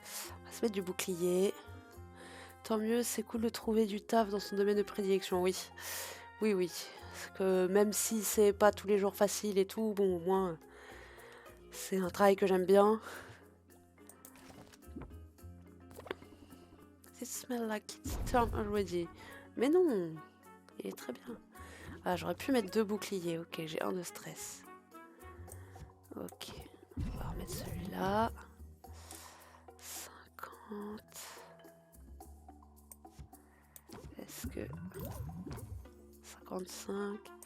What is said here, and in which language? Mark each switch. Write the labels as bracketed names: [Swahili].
[French] On va se mettre du bouclier. Tant mieux, c'est cool de trouver du taf dans son domaine de prédilection, oui. Oui, oui. Parce que même si c'est pas tous les jours facile et tout, bon, au moins... C'est un travail que j'aime bien. [English] It smells like it's turned already. [French] Mais non, il est très bien. Ah, j'aurais pu mettre 2 boucliers. Ok, j'ai un de stress. Ok, on va remettre celui-là. 50. Est-ce que... 55.